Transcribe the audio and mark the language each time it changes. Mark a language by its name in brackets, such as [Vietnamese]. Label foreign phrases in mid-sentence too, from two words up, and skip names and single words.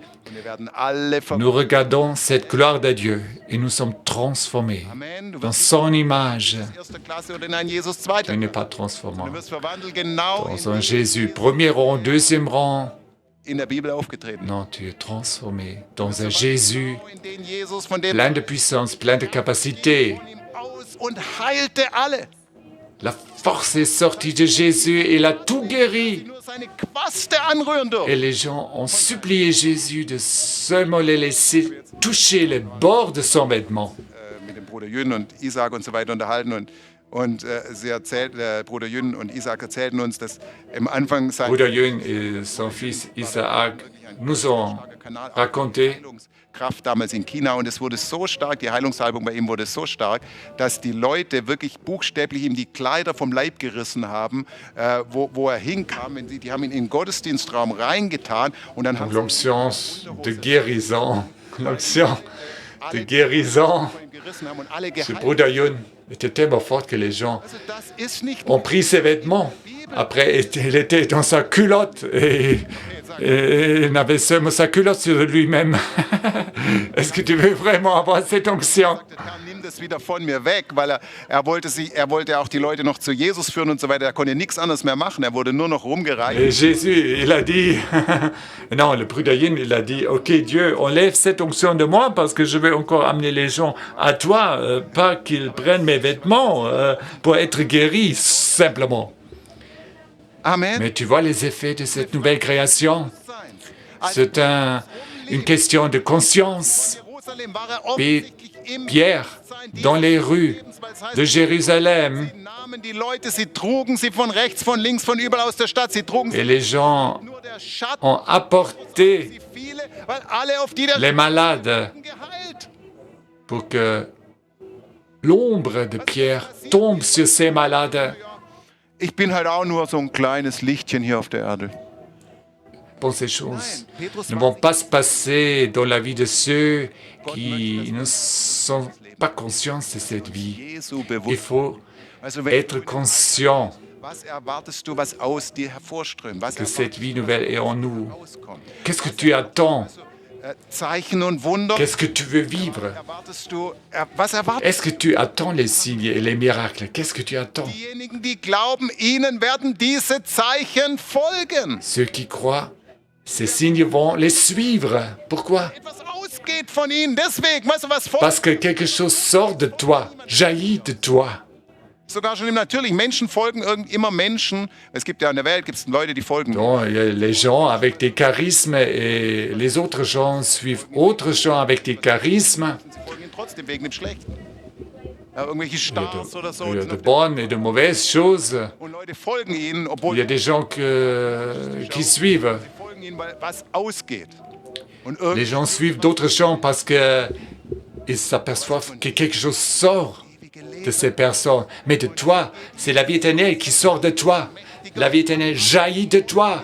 [German] und wir werden alle [French] Nous regardons cette gloire de Dieu et nous sommes transformés [German] Amen. Du [French] dans [German] wirst [French] son image. [German] in erster Klasse oder in ein Jesus zweiter [French] Il n'est [German] Klasse. [French] pas transformant. [German] Du wirst verwandelt genau [French] Dans un Jésus, premier rang, deuxième rang. [German] in der Bibel aufgetreten. [French] Non, tu es transformé dans un Jésus [German] Genau in den Jesus, von dem [French] plein de puissance, plein de capacité. [German] von ihm aus und heilte alle, [French] La force est sortie de Jésus et il a tout [German] die [French] guéri. [German] nur seine Quaste anrühren durften. [French] Et les gens ont supplié Jésus de seulement les laisser toucher les bords de son vêtement. [German] Mit dem Bruder Jün und Isaac und so weiter unterhalten Und Bruder Jün und Isaac erzählten uns, dass im Anfang [French] Bruder Yun et son fils Isaac nous ont raconté [German] Kraft damals in China und es wurde so stark, die Heilungssalbung bei ihm wurde so stark, dass die Leute wirklich buchstäblich ihm die Kleider vom Leib gerissen haben, wo er hinkam. Die haben ihn in den Gottesdienstraum reingetan und dann haben [French] l'onction de guérison. L'onction de guérison. Ce Bruder Yun était tellement fort que les gens ont pris ses vêtements. Après, il était dans sa culotte et il avait seulement sa culotte sur lui-même. Est-ce que tu veux vraiment avoir cette onction? [German] Nimm das wieder von mir weg, weil er wollte auch die Leute noch zu Jesus führen und so weiter. Er konnte nichts anderes mehr machen. Er wurde nur noch rumgereicht. [French] Et Jésus, il a dit, non, le Bruder Yin, il a dit, ok Dieu, enlève cette onction de moi parce que je veux encore amener les gens à toi, pas qu'ils prennent mes vêtements pour être guéris simplement. Amen. Mais tu vois les effets de cette nouvelle création? C'est une question de conscience. Et Pierre, dans les rues de Jérusalem, [German] Die Leute, sie trugen sie von rechts, von links, von überall aus der Stadt. Sie trugen [French] et les gens [German] nur der Schatten, [French] ont apporté [German] viele, weil alle auf die der [French] les malades [German] geheilt. [French] pour que l'ombre de Pierre tombe sur ces malades. [German] Ich bin halt auch nur so ein kleines Lichtchen hier auf der Erde. [French] Bon, ces choses ne vont pas se passer dans la vie de ceux qui ne sont pas conscients de cette vie. [German] Jesu [French] Il [German] bewusst. [French] faut [German] Also wenn [French] être conscient [German] was erwartest du, was aus dir hervorströmt? Was [French] que cette vie nouvelle est en nous. [German] rauskommt? [French] Qu'est-ce que tu attends? [German] Zeichen und Wunder. [French] Qu'est-ce que tu veux vivre? [German] Erwartest du, was erwartest [French] Est-ce que tu attends les signes et les miracles? Qu'est-ce que tu attends? [German] diejenigen, die glauben, ihnen werden diese Zeichen folgen? [French] Ceux qui croient, ces signes vont les suivre. Pourquoi? [German] Etwas ausgeht von ihnen. Deswegen, weißt du, was folgt? [French] Parce que quelque chose sort de toi, jaillit de toi. [German] Sogar schon im Natürlichen. Menschen folgen immer Menschen. Es gibt ja in der Welt gibt's Leute, die folgen. [French] Donc, il y a les gens avec des charismes et les autres gens suivent autres gens avec des charismes. [German] Sie folgen ihnen trotzdem wegen dem Schlechten. Ja, irgendwelche [French] Il y a [German] Stars oder so. [French] de bonnes et de mauvaises choses. [German] Und Leute folgen ihnen, obwohl [French] Il y a des gens qui suivent. [German] sie folgen ihnen, weil was ausgeht. Und [French] Les gens suivent d'autres gens parce qu'ils s'aperçoivent que quelque chose sort de ces personnes. Mais de toi, c'est la vie éternelle qui sort de toi. La vie éternelle jaillit de toi.